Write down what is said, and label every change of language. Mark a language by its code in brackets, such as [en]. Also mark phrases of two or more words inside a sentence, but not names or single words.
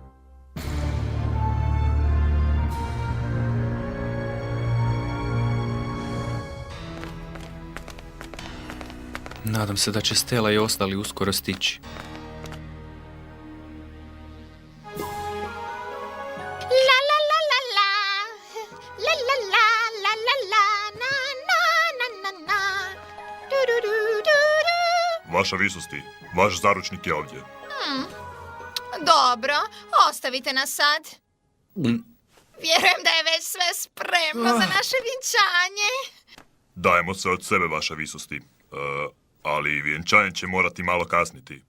[hr] Nadam se da će Stella i ostali uskoro stići. La la la la la. La la la la la la. Na na na na na. Du du du du du. Vaša visosti, vaš zaručnik je ovdje. Dobro, ostavite nas sad. Vjerujem da je već sve spremno za naše vjenčanje. Dajemo se od sebe, vaša visosti. Ali vjenčanje će morati malo kasniti.